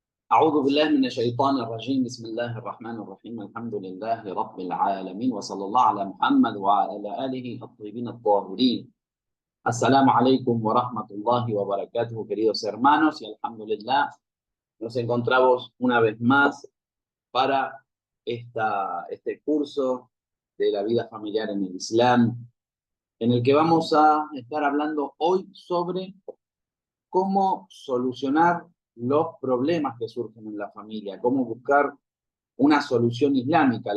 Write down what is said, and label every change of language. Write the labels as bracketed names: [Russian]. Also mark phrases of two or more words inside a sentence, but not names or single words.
[Arabic] أعوذ بالله من الشيطان الرجيم بسم الله الرحمن الرحيم الحمد لله رب العالمين وصلى الله على محمد وعلى آله الطيبين الطاهرين. السلام عليكم و رحمة الله و بركاته, [Spanish] queridos hermanos, y alhamdulillah, nos encontramos una vez más para este curso de la vida familiar en el Islam, en el que vamos a estar hablando hoy sobre cómo solucionar los problemas que surgen en la familia, cómo buscar una solución islámica.